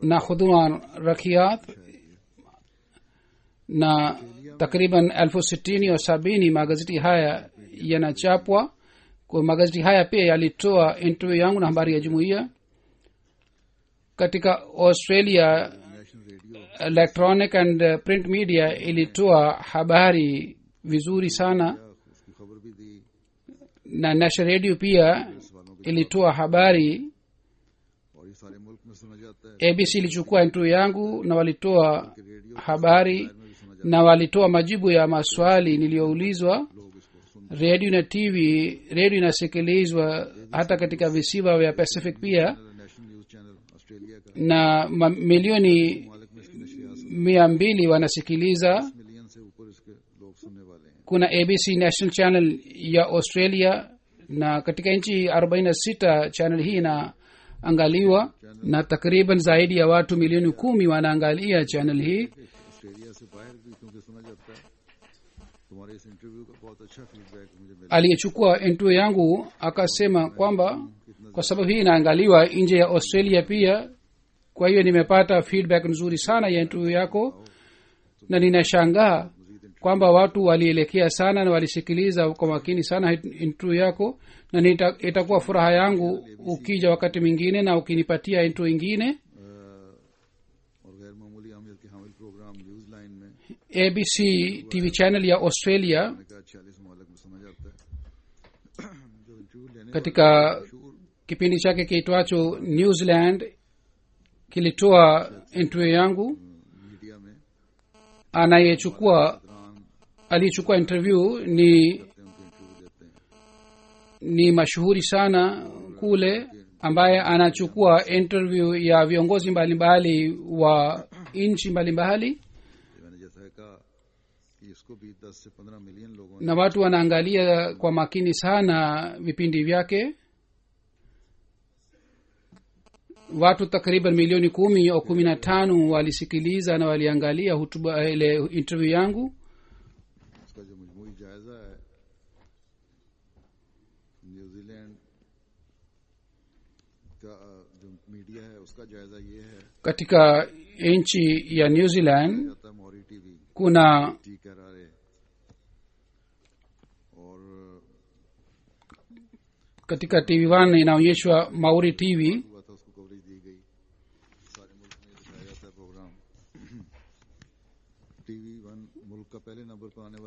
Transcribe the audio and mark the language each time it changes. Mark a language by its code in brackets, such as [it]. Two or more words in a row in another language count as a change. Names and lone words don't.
[sw] na khuduma rakiat na takriban 60,000 au 70 magazeti haya yanachapwa. kwa magazeti haya pia yalitoa interview yangu na habari ya jumuiya. katika australia [en] national radio electronic and print media [sw] ilitoa habari vizuri sana, [ur] اس کی خبر بھی دی [sw] na national radio pia ilitoa habari. [ur] اور یہ سارے ملک میں سنا جاتا ہے [sw] abc ilichukua interview yangu na walitoa habari na walitoa majibu ya maswali niliyoulizwa. [ur] لوگ اس کو سن [sw] redio na tv redio inasikilizwa hata katika visiwa vya pacific pia, [en] national news channel Australia का [sw] na milioni [ur] مالک میں اس کی نشریات [sw] 200 wanasikiliza. [ur] ملین سے اوپر اس کے لوگ سننے والے ہیں [sw] kuna abc national channel ya australia, na katika nchi 46 channel hii inaangaliwa na takriban zaidi ya watu milioni 10 wanaangalia channel hii. [ur] آسٹریلیا سے باہر بھی کیونکہ سنا جاتا ہے۔ تمہارے اس انٹرویو کا بہت اچھا فیڈبیک مجھے ملا [sw] aliyechukua interview yangu akasema kwamba kwa sababu hii inaangaliwa nje ya australia pia, kwa hiyo nimepata feedback nzuri sana ya interview yako, na ninashangaa kwamba watu walielekea sana na walisikiliza kwa makini sana interview yako, na itakuwa furaha yangu ukija wakati mwingine na ukinipatia interview ingine. [ur] اور غیر معمولی اہمیت کے حامل پروگرام نیوز لائن میں [sw] abc tv channel ya australia [ur] میں نے کہا 46 مالک میں سنا جاتا ہے جو انٹرویو لینے [sw] katika kipindi chake kiitwacho New Zealand kilitoa interview yangu. [ur] میڈیا میں [sw] Anayechukua aliyechukua interview ni [ur] ان کے انٹرویو دیتے ہیں [sw] ni mashuhuri sana kule, ambaye anachukua interview ya viongozi mbalimbali wa nchi mbalimbali, [ur] میں نے جیسا کہا کہ اس کو بھی 10 سے 15 ملین لوگوں نے [sw] na watu wanaangalia kwa makini sana vipindi vyake. watu takriban milioni 10 au 15 walisikiliza na waliangalia hutuba ile interview yangu. [ur] اس کا جو مجموعی جائزہ ہے نیوزی لینڈ کا جو میڈیا ہے اس کا جائزہ یہ ہے [sw] katika nchi ya New Zealand [ur] جاتا ماوری ٹی وی [sw] kuna [ur] ٹی کرارے اور [sw] katika TV1 inaonyeshwa Maori TV, [ur] ہوا تھا اس کو کوریج دی گئی سارے ملک میں دکھایا جاتا ہے پروگرام ٹی وی 1 ملک کا پہلے نمبر پر آنے والا